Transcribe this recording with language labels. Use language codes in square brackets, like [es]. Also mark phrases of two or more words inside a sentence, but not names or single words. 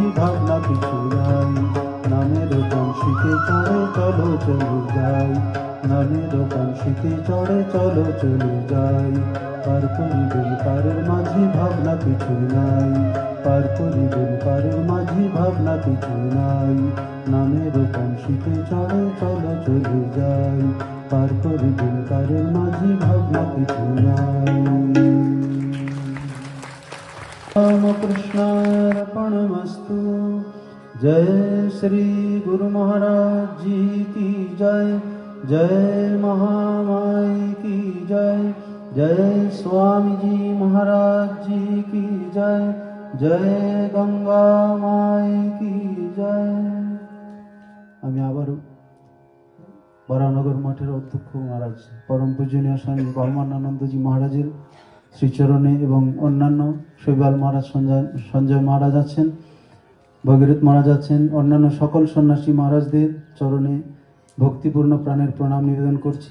[bn] ভাবনা কিছু নাই, নামের বংশীতে চড়ে চলো চলে যায়, নামের বংশীতে চড়ে চলো চলে যাই, পার করিবেন পারের মাঝি ভাবনা কিছু নাই, পার করিবেন পারের মাঝি ভাবনা কিছু নাই, নামের বংশীতে চড়ে চলো চলে যাই, পার করিবেন পারের মাঝি ভাবনা কিছু নাই। [sa] रामकृष्णार्पणमस्तु। [hi] जय श्री गुरु महाराज जी की जय, जय महामाई की जय, जय स्वामी जी महाराज जी की जय, जय गंगा माई की जय। [bn] আমি আবারও বরানগর মঠের অধ্যক্ষ মহারাজ পরম পূজনীয় স্বামী পরমানন্দজি মহারাজের শ্রীচরণে এবং অন্যান্য শৈবাল মহারাজ, সঞ্জয় মহারাজ আছেন, ভগীরথ মহারাজ আছেন, অন্যান্য সকল সন্ন্যাসী মহারাজদের চরণে ভক্তিপূর্ণ প্রাণের প্রণাম নিবেদন করছি।